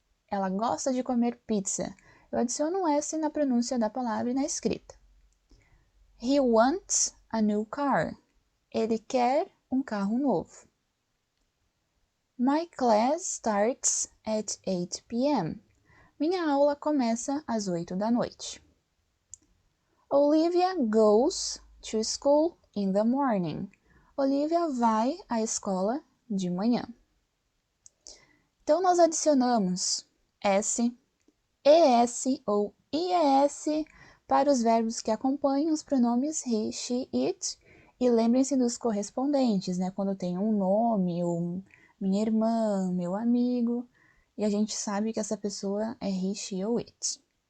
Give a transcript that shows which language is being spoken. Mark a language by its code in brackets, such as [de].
[pt] Ela gosta de comer pizza. Eu adiciono um S na pronúncia da palavra e na escrita. [en] He wants a new car. [pt] Ele quer um carro novo. [en] My class starts at 8 p.m. [pt] Minha aula começa às 8 da noite. [en] Olivia goes to school in the morning. [pt] Olivia vai à escola de manhã. Então, nós adicionamos S, ES ou IES para os verbos que acompanham os pronomes he, she, it. E lembrem-se dos correspondentes, né? Quando tem um nome, ou minha irmã, meu amigo, e a gente sabe que essa pessoa é he, she ou it.